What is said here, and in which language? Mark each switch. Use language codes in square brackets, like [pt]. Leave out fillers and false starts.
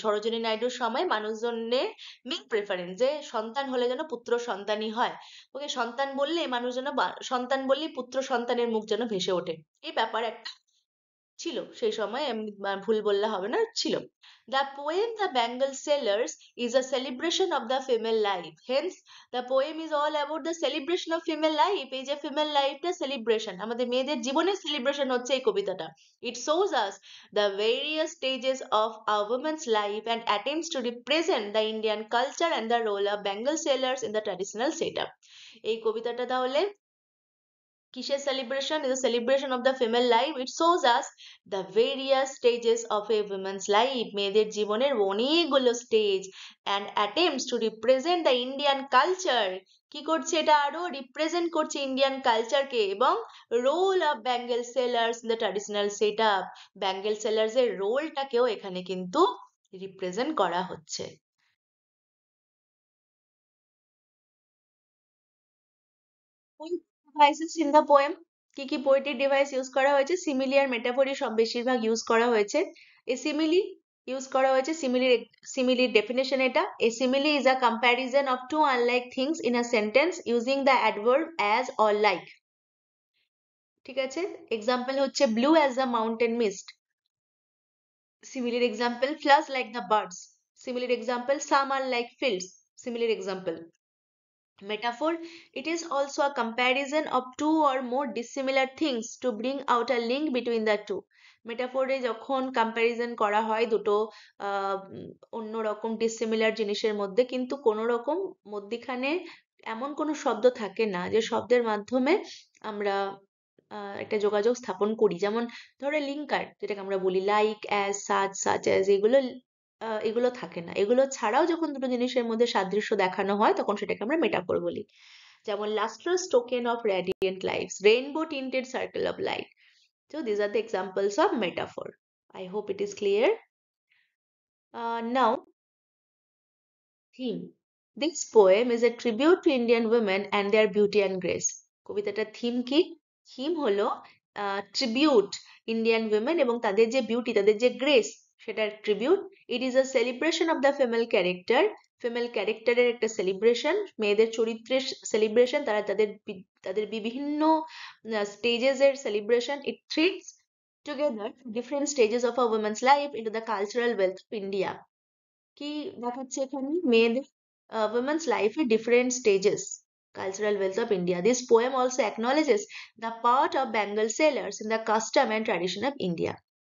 [bn] সরোজিনী নাইডুর সময় মানুষজনের mail preference, যে সন্তান হলে যেন পুত্র সন্তানই হয়, ওকে সন্তান বললে মানুষ যেন, সন্তান বললেই পুত্র সন্তানের মুখ যেন ভেসে ওঠে, এই ব্যাপার একটা ছিল সেই সময়, আমি ভুল বললে হবে না, ছিল। [en] The poem The Bangle Sellers is a celebration of the female life. Hence, the poem is all about the celebration of female life. [bn] এই যে female life টা celebration, আমাদের মেয়েদের জীবনের celebration হচ্ছে এই কবিতাটা। [en] It shows us the various stages of a woman's life and attempts to represent the Indian culture and the role of bangle sellers in the traditional setup. [bn] এই কবিতাটা তাহলে কিসের celebration? [en] Is a celebration of the female life. It shows us the various stages of a woman's life. [bn] মেয়েদের জীবনের অনেকগুলো stage [en] and attempts to represent the Indian culture. [bn] কি করছে এটা? আরো রিপ্রেজেন্ট করছে ইন্ডিয়ান কালচারকে, এবং [en] role of bangle sellers in the traditional set up, [bn] bangle sellers এর রোলটাকেও এখানে কিন্তু রিপ্রেজেন্ট করা হচ্ছে। ডিভাইসেস ইন দ্য পোয়েম, কি কি পোয়েট্রিক ডিভাইস ইউজ করা হয়েছে? সিমিলি আর মেটাফোরই সব বেশিরভাগ ইউজ করা হয়েছে। এ সিমিলি ইউজ করা হয়েছে, সিমিলির ডেফিনেশন এটা: [en] A simile is a comparison of two unlike things in a sentence using the adverb as or like. [bn] ঠিক আছে, এক্সাম্পল হচ্ছে [en] Blue as the mountain mist. [bn] সিমিলির example [en] Flash like the birds. [bn] সিমিলির example some আর like fields. সিমিলির example [en] metaphor, it is also a comparison of two or more dissimilar things to bring out a link between the two. [bn] মেটাফোরে যখন comparison করা হয় দুটো অন্যরকম dissimilar জিনিসের মধ্যে, কিন্তু কোনো রকম মধ্যিখানে এমন কোনো শব্দ থাকে না যে শব্দের মাধ্যমে আমরা একটা যোগাযোগ স্থাপন করি। যেমন ধরো লিঙ্কার, যেটাকে আমরা বলি লাইক, অ্যাজ, সাচ অ্যাজ, এগুলো থাকে না। এগুলো ছাড়াও যখন দুটো জিনিসের মধ্যে সাদৃশ্য দেখানো হয় তখন সেটাকে আমরা মেটাফোর বলি। [en] যেমন lustrous token of radiant lives, rainbow tinted circle of light. So these are the examples of metaphor. I hope it is clear. Now, theme. This poem is a tribute to Indian women and their beauty and grace. [bn] কবিতাটার theme কি? Theme হলো tribute Indian women এবং তাদের যে beauty, তাদের যে grace, সেটার tribute. [en] it is a celebration of the female character, [bn] female ক্যারেক্টারের একটা সেলিব্রেশন, মেয়েদের চরিত্রের সেলিব্রেশন, তাদের বিভিন্ন স্টেজেস এর celebration. [en] It treats together different stages of a women's life into the cultural wealth of India. [bn] কি দেখাচ্ছে এখানে? মেয়েদের women's life এর different stages, cultural wealth of India. [en] This poem also acknowledges the part of Bengal sailors in the custom and tradition of India.